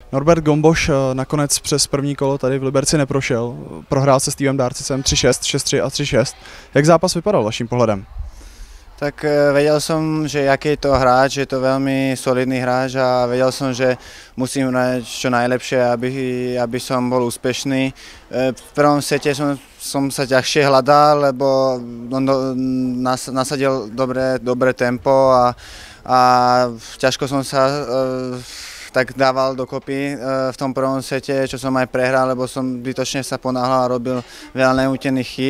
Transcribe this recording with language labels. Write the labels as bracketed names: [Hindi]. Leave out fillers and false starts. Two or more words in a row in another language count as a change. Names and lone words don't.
[Czech] Norbert Gomboš nakonec přes první kolo tady v Liberci neprošel. Prohrál se Stevem Darcisem 3-6, 6-3 a 3-6. Jak zápas vypadal vaším pohledem? [Slovak] Tak vedel som, že aký je to hráč, je to veľmi solidný hráč a vedel som, že musím hrať čo najlepšie, aby som bol úspešný. V prvom sete som sa ťažšie hľadal, lebo on nasadil dobré tempo a ťažko som sa tak dával dokopy v tom prvom sete, čo som aj prehral, lebo som zbytočne sa ponáhľal a robil veľa neútených chýb.